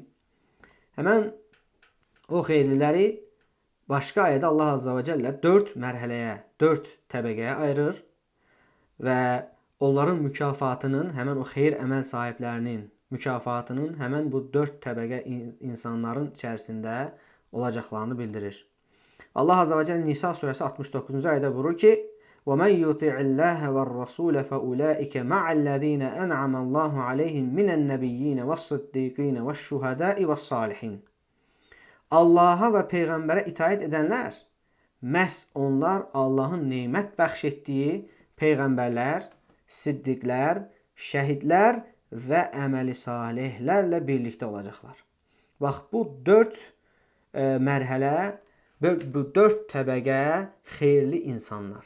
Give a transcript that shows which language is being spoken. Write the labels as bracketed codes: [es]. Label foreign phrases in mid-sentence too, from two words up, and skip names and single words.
[az] Həmən o xeyirliləri başqa ayədə Allah Azza və Cəllə 4 mərhələyə, 4 təbəqəyə ayırır və onların mükafatının, həmən o xeyir əməl sahiblərinin mükafatının həmən bu 4 təbəqə insanların içərisində olacaqlarını bildirir. Allah Azza və Cəllə Nisa surəsi 69-cu ayədə buyurur ki, [ar] وَمَنْ يُطِعِ اللَّهَ وَالرَّسُولَ فَأُولَٰئِكَ مَعَ الَّذ۪ينَ أَنْعَمَ اللّٰهُ عَلَيْهِمْ مِنَ النَّبِيِّينَ وَالصِّدِّيقِينَ وَالشُّهَدَاءِ وَالصَّالِحِينَ [az] Allaha və Peyğəmbərə itaət edənlər, məhz onlar Allahın neymət bəxş etdiyi Peyğəmbərlər, siddiqlər, şəhidlər və əməli salihlərlə birlikdə olacaqlar. Bax, bu 4 mərhələ, bu 4 təbəqə xeyirli insanlar.